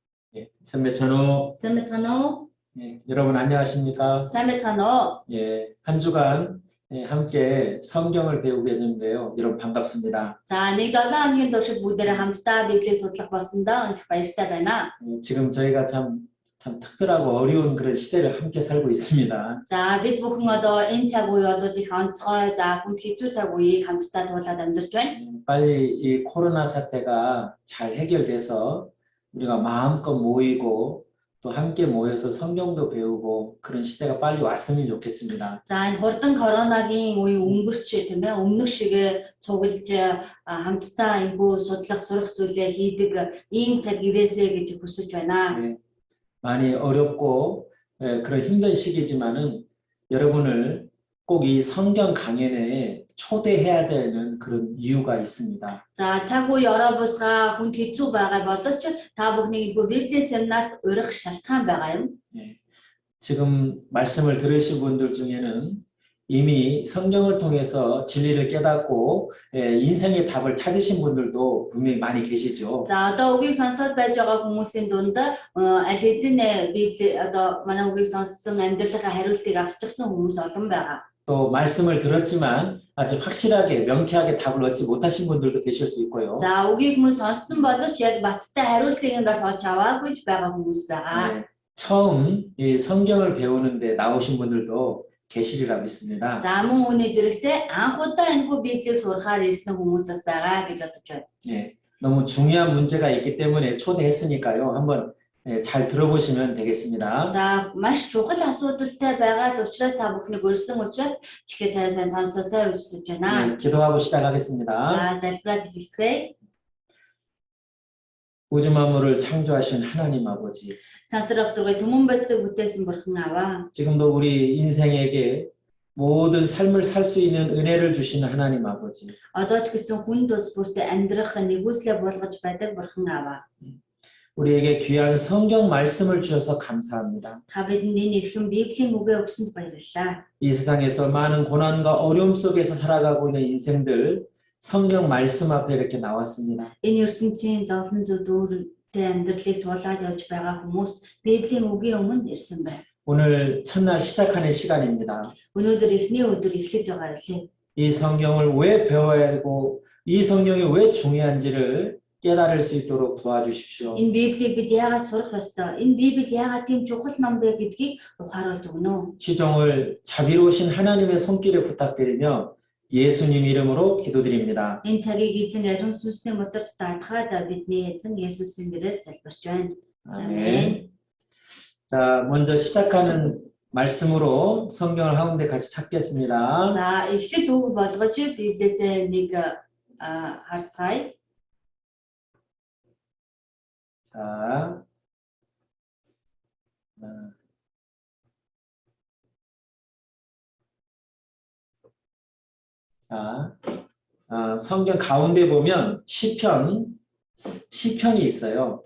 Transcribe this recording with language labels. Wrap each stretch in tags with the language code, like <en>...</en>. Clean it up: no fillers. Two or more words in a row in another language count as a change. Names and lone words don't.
<ko>예, 선배 전호. Sametsano, 예, 여러분 안녕하십니까? Sametsano. 예, 한 주간 함께 성경을 배우게 됐는데요. 여러분 반갑습니다.</ko> <mn>За нэг 7 хоногийн туршид бүгдээрээ хамтдаа Библийг судлах болсондоо их баяртай байна.</mn> <ko>지금 저희가 참 특별하고 어려운 그런 시대를 함께 살고 있습니다.</ko> <mn>За бид бүхэн одоо энэ цаг үе бол их онцгой, за хүнд хэцүү цаг үеийг хамтдаа туулаад амьдарч байна.</mn> <ko>빨리 이 코로나 사태가 잘 해결돼서 우리가 마음껏 모이고 또 함께 모여서 성경도 배우고 그런 시대가 빨리 왔으면 좋겠습니다.</ko> <mn>За энэ хурдан коронагийн үе өнгөрч тийм ээ өмнөх шиг цуглаж хамтдаа энэхүү судлах сурах зүйлээ хийдэг ийм цаг ирээсэй гэж хүсэж байна.</mn> <ko>네, 많이 어렵고 그런 힘든 시기지만은 여러분을 꼭 이 성경 강연에 초대해야 되는 그런 이유가 있습니다.</ko> <mn>За цаг үе ороо бусгаа хүнд хэцүү байгаа боловч та бүхнийг Библийн семинарт урих шалтгаан байгаа юм.</mn> <ko>네, 지금 말씀을 들으신 분들 중에는 이미 성경을 통해서 진리를 깨닫고 인생의 답을 찾으신 분들도 분명히 많이 계시죠.</ko> <mn>За одоо үгийг сонсоод байж байгаа хүмүүсийн дунд аль хэзээ Библи одоо манай үгийг сонссон амьдралынхаа хариултыг авчихсан хүмүүс олон байгаа.</mn> <ko>또 말씀을 들었지만 아주 확실하게 명쾌하게 답을 얻지 못하신 분들도 계실 수 있고요.</ko> <mn>За үгийг хүмүүс сонссон боловч яг баттай хариултыг нь бас олж аваагүй байгаа хүмүүс байгаа.</mn> <ko>네, 처음 이 성경을 배우는데 나오신 분들도 계시리라 믿습니다.</ko> <mn>За мөн үүний зэрэгцээ анх удаа энэхүү Библийг сурахаар ирсэн хүмүүс бас байгаа гэж бодож байна.</mn> <ko>네, 너무 중요한 문제가 있기 때문에 초대했으니까요. 한번 잘 들어보시면 되겠습니다.</ko> <mn>За маш чухал асуудалтай байгаа л учраас та бүхнийг урьсан учраас чихээ та сайн сонсоосай гэж хүсэж байна.</mn> <ko>네, 기도하고 시작하겠습니다.</ko> <mn>За залбираад эхэлцгээе.</mn> <ko>우주 만물을 창조하신 하나님 아버지,</ko> <mn>Сансар авторгой түмэн бодисыг бүтээсэн бурхан аваа.</mn> <ko>지금도 우리 인생에게 모든 삶을 살 수 있는 은혜를 주시는 하나님 아버지,</ko> <mn>Одоо ч гэсэн хүн тус бүртээ амьдрах нэгүслээ болгож байдаг бурхан аваа.</mn> <ko>우리에게 귀한 성경 말씀을 주셔서 감사합니다.</ko> <mn>Та бидэнд энэ эрхэм Библийн үгээ өгсөнд баярлалаа.</mn> <ko>이 세상에서 많은 고난과 어려움 속에서 살아가고 있는 인생들 성경 말씀 앞에 이렇게 나왔습니다.</ko> <mn>Энэ ертөнцийн зовлон зүдүүртэй амьдралыг туулаад явж байгаа хүмүүс Библийн үгийн өмнө ирсэн байна.</mn> <ko>오늘 첫날 시작하는 시간입니다.</ko> <mn>Өнөөдөр эхний өдөр эхлэж байгаа лээ.</mn> <ko>이 성경을 왜 배워야 하고 이 성경이 왜 중요한지를 깨달을 수 있도록 도와주십시오.</ko> <mn>Энэ Библийг бид яагаад сурах ёстой? Энэ Библи яагаад тийм чухал ном бэ гэдгийг ухааруулж өгнө.</mn> <ko>시종을 자비로우신 하나님의 손길에 부탁드리며 예수님 이름으로 기도드립니다.</ko> <mn>Энэ цагийг эзэн ариун сүнсний модорч даатгаад бидний эзэн Есүсийн нэрээр залбирч байна.</mn> <ko>아멘. 자, 먼저 시작하는 말씀으로 성경을 한 군데 같이 찾겠습니다.</ko> <mn>За эхлэл үг болгож Библиэсээ нэг харцгаая.</mn> <ko>자, 성경 가운데 보면 시편이 있어요.</ko>